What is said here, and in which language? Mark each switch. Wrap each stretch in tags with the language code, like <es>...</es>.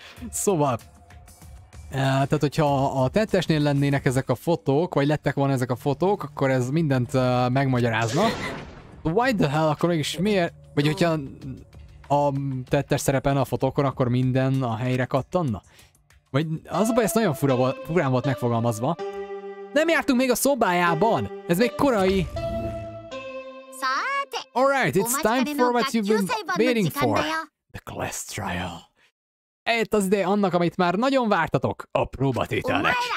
<hu>Szóval, tehát hogyha a tettesnél lennének ezek a fotók, vagy lettek volna ezek a fotók, akkor ez mindent megmagyarázna.</hu> <en>Why the hell,</en> <hu>akkor mégis miért? Vagy hogyha a tettes szerepelne a fotókon, akkor minden a helyre kattanna? Vagy az a baj, ez nagyon furán volt megfogalmazva. Nem jártunk még a szobájában! Ez még korai!</hu> <en>Alright, it's time for what you've been waiting for. The class trial.</en> <hu>Itt az ideje annak, amit már nagyon vártatok, a próbatételnek.</hu>